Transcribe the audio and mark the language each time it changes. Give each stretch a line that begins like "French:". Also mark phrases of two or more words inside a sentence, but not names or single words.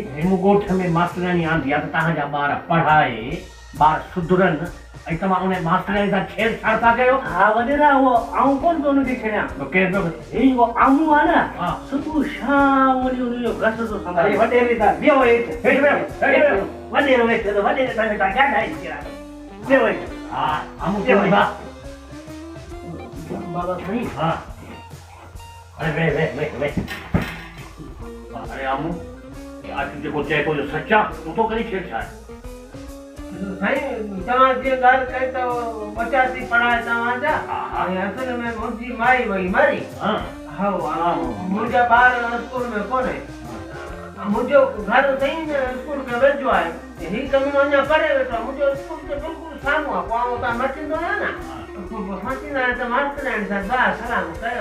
Sindhi: हिन ॻोठ में मास्तराणी आंदी आहे त तव्हांजा ॿार पढ़ाए ॿार सुधरनि ऐं तव्हां उन मास्तराणी सां छेड़छाड़ था कयो। हा वॾेरा उहो आऊं कोन पियो हुनखे छेड़ियां तो केरु पियो ही उहो आमू आहे न हा। सुबुह शाम वञी हुनजो घस थो अरे संभाले वॾेरे सां वियो हेठि हेठि वियो, हेठि वियो। वॾेरो वेठो त वॾेरे सां वेठा ॻाल्हाए कहिड़ा वियो हेठि हा आमू क्यों बा बाबा साईं हाँ अरे वे अरे आमू ये आज जेको चए को जो सच्चा तूं तो करी छेड़छाड़ साईं तव्हां जीअं ॻाल्हि कई त बचा थी पढ़ाए तव्हांजा ऐं असल में मुंहिंजी माई वई मरी हाँ हा मुंहिंजा ॿार स्कूल में कोन्हे मुंहिंजो घर साईं स्कूल खे वेझो आहे ही कमु अञा करे वेठो आहे मुंहिंजो स्कूल खे बिल्कुलु साम्हूं आहे पोइ उतां मचंदो आहे न मचंदा आहिनि त मास्तराणी सां दुआ सलाम कयो